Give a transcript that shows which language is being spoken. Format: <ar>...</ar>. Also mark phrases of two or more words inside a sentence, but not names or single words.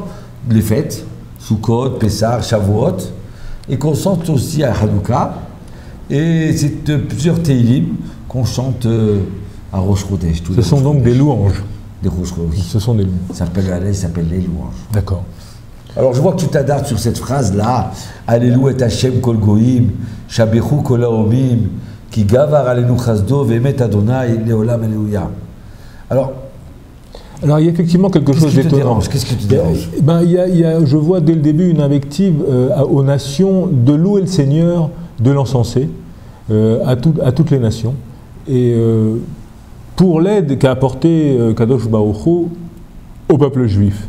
<fr>Les fêtes, Sukkot, Pessah, Shavuot, et qu'on chante aussi à Hanouka. Et c'est plusieurs Teilim qu'on chante à Rosh Chodesh. Ce sont donc des louanges. Des Rosh Chodesh. Ce sont des louanges. Ça s'appelle le Hallel, ça s'appelle les louanges. D'accord. Alors je vois que tu t'adaptes sur cette phrase-là.</fr> <he>הללו את השם כל גוים שבחו כל האמים כי גבר עלינו חסדו ואמת ה' לעולם הללויה.</he> <fr>Alors, il y a effectivement quelque chose d'étonnant. Qu'est-ce qui te dérange? Je vois dès le début une invective aux nations de louer le Seigneur, de l'encenser, à toutes les nations. Et pour l'aide qu'a apporté</fr> <he>קדוש ברוך הוא</he> <fr>au peuple juif.</fr>